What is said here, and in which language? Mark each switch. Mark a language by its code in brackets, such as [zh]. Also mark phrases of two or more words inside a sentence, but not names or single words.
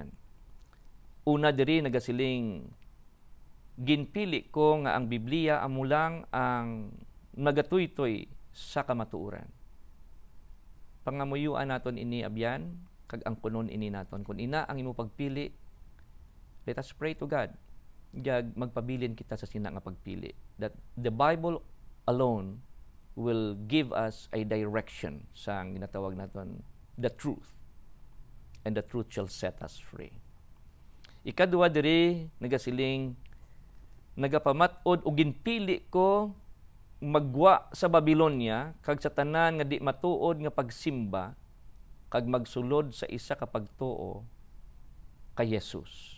[hil] Una diri nagasiling ginpili ko nga ang Biblia amo lang ang nagatuytoy sa kamatuoran. Pangamuyuan naton ini abyan kag ang kunon ini naton. Kun ina ang imo pagpili, [en] let us pray to God. [hil] Gag magpabilin kita sa sina nga pagpili. [en] That the Bible alone will give us a direction [hil] sa ginatawag naton [en] the truth. And the truth shall set us free. [hil] Ikaduha diri nagasiling nagapamat-od o ginpili ko magwa sa Babylonia kag sa tanan nga di matuod nga pagsimba kag magsulod sa isa ka pagtuo kay Jesus.